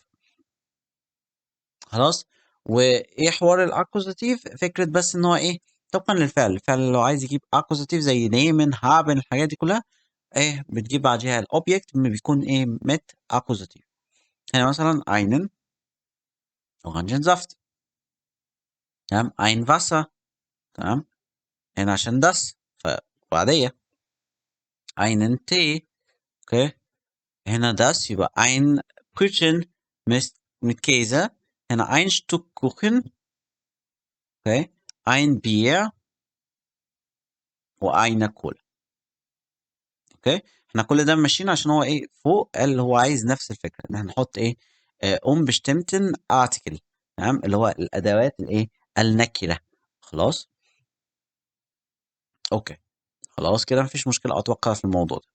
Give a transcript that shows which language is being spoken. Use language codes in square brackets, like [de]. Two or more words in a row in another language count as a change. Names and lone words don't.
[ar] خلاص، وايه حوار الاكوزاتيف فكره بس ان هو ايه طبقا للفعل. الفعل لو عايز يجيب اكوزاتيف زي [de] nehmen haben [ar] الحاجات دي كلها ايه بتجيب بعدها الاوبجكت بيكون ايه [de] mit Akkusativ. هنا مثلا einen Orangensaft. تمام، ein Wasser. [ar] تمام، هنا عشان das فعادية. [de] einen Tee. [ar] اوكي، هنا [de] das يبقى ein Brötchen mit Käse. هنا ein Stück Kuchen. اوكي، ein Bier وeine Cola. [ar] اوكي، احنا كل ده ماشيين عشان هو ايه فوق اللي هو عايز نفس الفكره ان احنا نحط ايه [de] bestimmten Artikel. [ar] تمام، اللي هو الادوات الايه النكره. خلاص، اوكي، خلاص كده مفيش مشكله اتوقع في الموضوع ده.